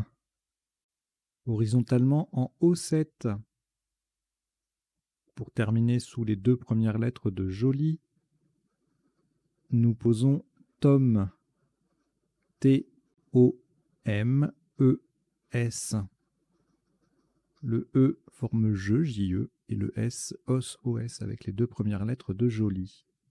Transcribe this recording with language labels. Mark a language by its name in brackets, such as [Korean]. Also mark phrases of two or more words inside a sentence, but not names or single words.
[French] Horizontalement en O7. Pour terminer sous les deux premières lettres de Joly, nous posons Tom. T-O-M-E-S. Le E forme je, J-E, et le S, os-O-S, avec les deux premières lettres de Joly.